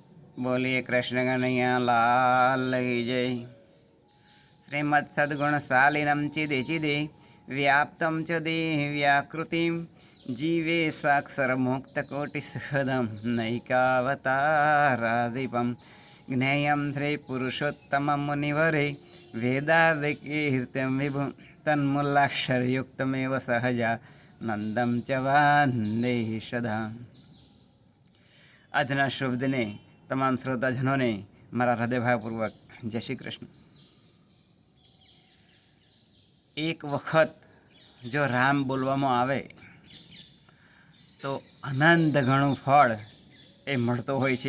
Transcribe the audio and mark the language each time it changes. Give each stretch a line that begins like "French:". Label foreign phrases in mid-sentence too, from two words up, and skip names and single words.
Hindi: बोलिए कृष्ण कन्हैया लाल की जय।
Sanskrit: श्रीमत् सद्गुण शालिनम चिदे चिदे व्याप्तं च देव्याकृतिं जीवे साक्षर मुक्त कोटि सहदम नैकावतारादीपं ज्ञेयं श्री पुरुषोत्तम मुनिवरे वेदादिकीर्त्यं विभुं तन्मूलाक्षरयुक्तमेव सहजा नंदम च वंदे सदा।
Gujarati: આજના શુભ દિને તમામ શ્રોતાજનોને મારા હૃદયભાવપૂર્વક જય શ્રી કૃષ્ણ। એક વખત જો રામ બોલવામાં આવે તો અનંત ઘણું ફળ એ મળતો હોય છે।